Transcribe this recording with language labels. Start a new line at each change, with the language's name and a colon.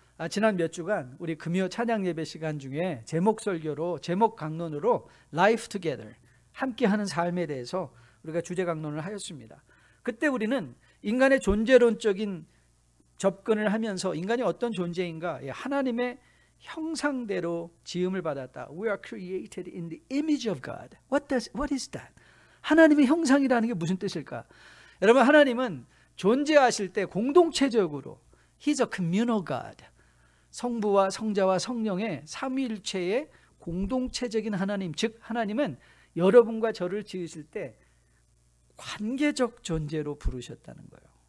Korean: 지난 몇 주간 우리 금요 찬양 예배 시간 중에 제목 설교로, 제목 강론으로
English: Life Together,
Korean: 함께하는 삶에 대해서 우리가 주제 강론을 하였습니다. 그때 우리는 인간의 존재론적인 접근을 하면서 인간이 어떤 존재인가, 하나님의 형상대로 지음을 받았다.
English: We are created in the image of God. What is that?
Korean: 하나님의 형상이라는 게 무슨 뜻일까? 여러분, 하나님은 존재하실 때 공동체적으로
English: He's a communal God.
Korean: 성부와 성자와 성령의 삼위일체의 공동체적인 하나님, 즉 하나님은 여러분과 저를 지으실 때 관계적 존재로 부르셨다는 거예요.